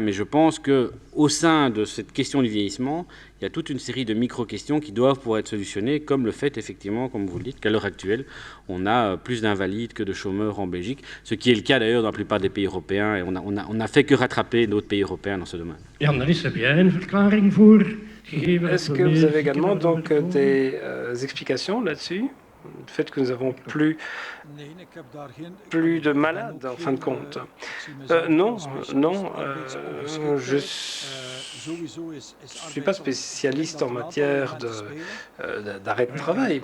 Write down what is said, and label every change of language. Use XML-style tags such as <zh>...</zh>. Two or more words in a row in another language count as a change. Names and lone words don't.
<fr>Mais je pense qu'au sein de cette question du vieillissement, il y a toute une série de micro-questions qui doivent pouvoir être solutionnées, comme le fait effectivement, comme vous le dites, qu'à l'heure actuelle, on a plus d'invalides que de chômeurs en Belgique, ce qui est le cas d'ailleurs dans la plupart des pays européens, et on n'a fait que rattraper d'autres pays européens dans ce domaine.</fr> <nl>Jan, dan is er bien een verklaring voor.</nl> <fr>Est-ce que vous avez également donc des explications là-dessus? Le fait que nous avons plus de malades en fin de compte. Non, je ne suis pas spécialiste en matière d'arrêt de travail.</fr>